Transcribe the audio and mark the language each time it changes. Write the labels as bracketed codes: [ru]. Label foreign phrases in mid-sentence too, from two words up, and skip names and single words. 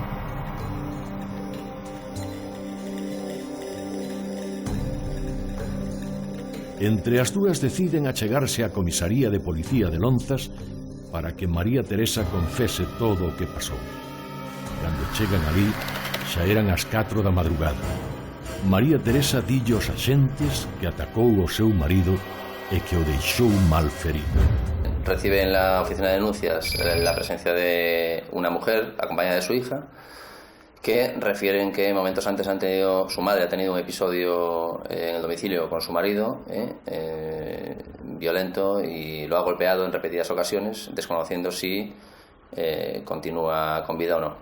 [gl] Entre as dúas deciden achegarse á comisaría de policía de Lonzas para que María Teresa confese todo o que pasou. Cando chegan ali, xa eran as 4 da madrugada. María Teresa dille aos axentes que atacou o seu marido e que o deixou mal ferido. [es] Recibe en la oficina de denuncias la presencia de una mujer acompañada de su hija que refieren que momentos antes su madre ha tenido un episodio en el domicilio con su marido violento y lo ha golpeado en repetidas ocasiones, desconociendo si continúa con vida o no.